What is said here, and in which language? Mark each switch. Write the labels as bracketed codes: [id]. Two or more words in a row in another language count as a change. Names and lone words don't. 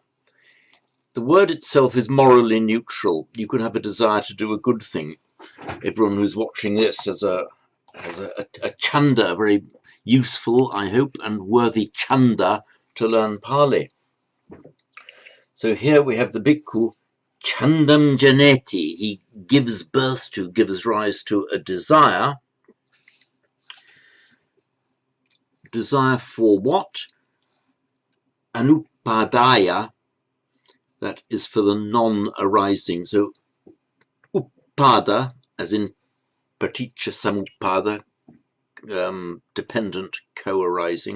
[en] The word itself is morally neutral. You could have a desire to do a good thing. Everyone who's watching this has a chanda, a very useful, I hope, and worthy chanda to learn Pali. So here we have the bhikkhu, [pi] chandam janeti. [en] He gives birth to, gives rise to a desire. Desire for what? Anupadaya, that is for the non-arising. So upada, as in [pi] paticca samuppada, [en] dependent, co-arising.